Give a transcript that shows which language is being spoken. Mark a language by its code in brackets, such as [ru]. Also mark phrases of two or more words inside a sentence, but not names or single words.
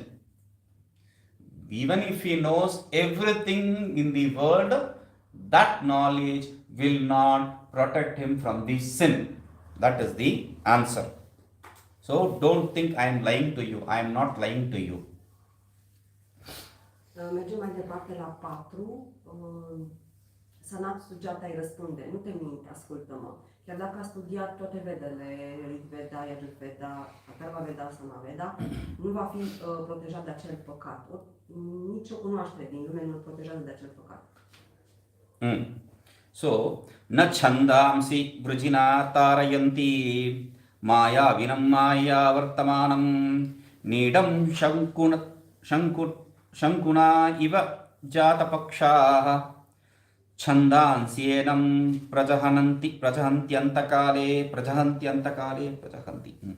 [en] Even if he knows everything in the world, that knowledge will not protect him from the sin. That is the answer. So don't think I am lying to you. I am not lying to you. [ro] Mergem mai departe la 4. Sanat Sujata îi răspunde, nu te minți, ascultă-mă. Chiar dacă a studiat toate vedele, Rigveda, Yajurveda, Atharva Veda, Samaveda, nu va fi protejat de acel păcat. Nici o cunoaștere din lume nu îl protejează de acel păcat. [sa] So, न छन्दांसि वृजिना तारयन्ति माया विनं माया वर्तमानं नीडं शकुना इव जातपक्षाः छंदांस्येनं प्रजहन्त्यन्तकाले.